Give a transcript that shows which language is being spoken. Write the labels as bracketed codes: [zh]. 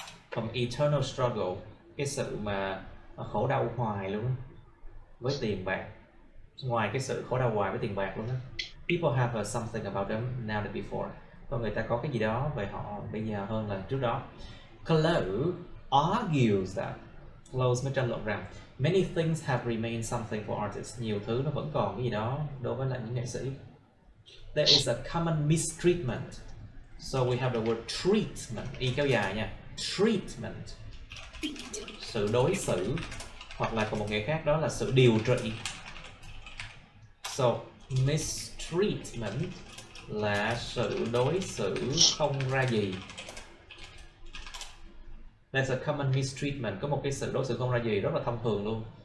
[vi] Còn eternal struggle, cái sự mà khổ đau hoài luôn với tiền bạc, ngoài cái sự khổ đau hoài với tiền bạc luôn á. [en] People have something about them now than before. [vi] Con người ta có cái gì đó về họ bây giờ hơn là trước đó. [en] Chloe argues that, [vi] Chloe mới tranh luận rằng [en] many things have remained something for artists. [vi] Nhiều thứ nó vẫn còn cái gì đó đối với lại những nghệ sĩ. [en] There is a common mistreatment. So we have the word treatment. [vi] Y kéo dài nha. Treatment. Sự đối xử. Hoặc là còn một nghĩa khác đó là sự điều trị. So mistreatment là sự đối xử không ra gì, [en] There's a common mistreatment, [vi] có một cái sự đối xử không ra gì rất là thông thường luôn.